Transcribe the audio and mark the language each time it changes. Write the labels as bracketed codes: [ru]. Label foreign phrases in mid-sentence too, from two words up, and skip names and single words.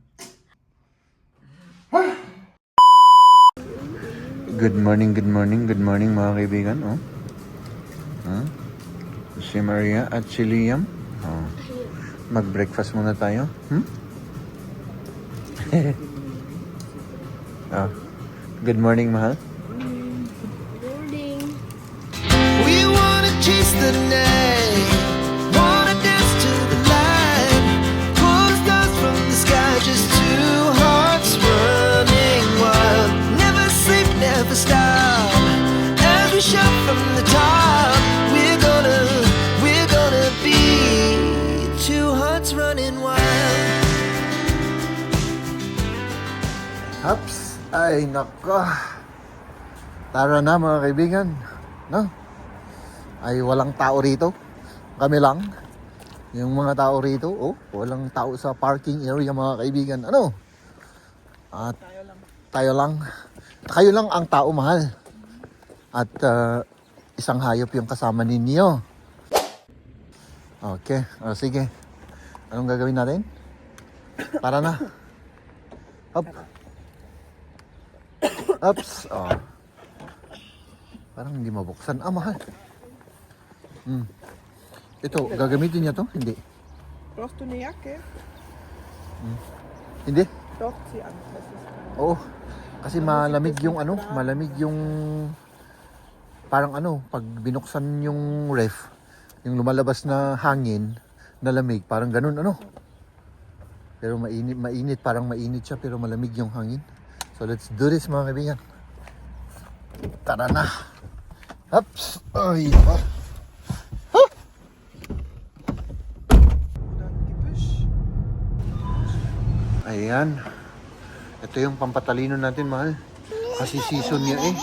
[en] Good morning [tl] mga kaibigan, Si Maria at si Liam. Mag-breakfast muna tayo. [en] Good morning, [tl] mahal. Morning. [en] We wanna chase the night, wanna dance to the light, pull the stars from the sky, just two hearts running wild. Never sleep, never stop, as we shout from the top. We're gonna be two hearts running wild. Ups. [tl] Ay, nako. Tara na mga kaibigan. No? Ay, walang tao rito. Kami lang. Yung mga tao rito, walang tao sa parking area mga kaibigan. At tayo lang. Kayo lang ang tao, mahal. At isang hayop yung kasama ninyo. Okay, sige. Anong gagawin natin? Para na. Hop. Ups. Parang hindi mabuksan. Mahal. Ito, gagamitin niya to? Hindi. [de] Brauchst du eine Jacke? [tl] Hindi? [de] Doch, zieh an. Das ist [tl] Oo. Kasi malamig yung ano, malamig yung parang ano, pag binuksan yung ref, yung lumalabas na hangin, na lamig, parang ganun ano. Pero mainit, parang mainit siya pero malamig yung hangin. [en] So let's do this [tl] mga kaibigan. Tara na. Ups. Ay, pa. Ayan. Ito yung pampatalino natin, mahal. Kasi season niya eh.